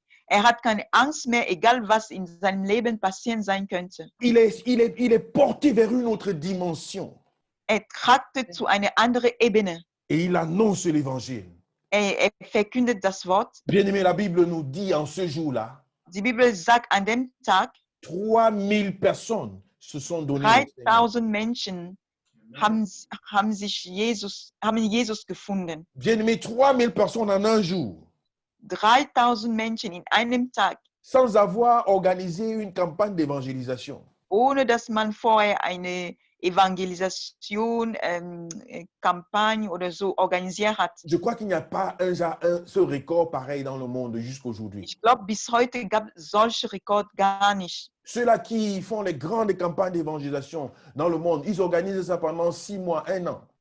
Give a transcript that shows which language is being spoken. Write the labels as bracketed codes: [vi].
[de] Hat keine Angst mehr, egal was in seinem Leben passieren sein könnte. [fr] Il est porté vers une autre dimension. [de] Tragte zu einer anderen Ebene. [fr] Et il annonce l'évangile. [de] Verkündet das Wort. [fr] Bien aimé, la Bible nous dit en ce jour-là, [de] Die Bibel sagt, an dem Tag [fr] 3000 personnes se sont données. [de] 3000 Menschen haben Jesus gefunden. [fr] Bien aimé, 3000 personnes en un jour. [de] 3000 Menschen in einem Tag. [fr] Sans avoir organisé une campagne d'évangélisation. [de] Ohne dass man vorher eine Evangelisation, Kampagne oder so organisiert hat. [fr] Je crois qu'il n'y a pas ce record pareil dans le monde jusqu'aujourd'hui. [de] Ich glaube, bis heute gab es solche Rekord gar nicht. [fr] Ceux-là qui font les grandes campagnes d'évangélisation dans le monde, ils organisent ça pendant 6 mois, 1 an.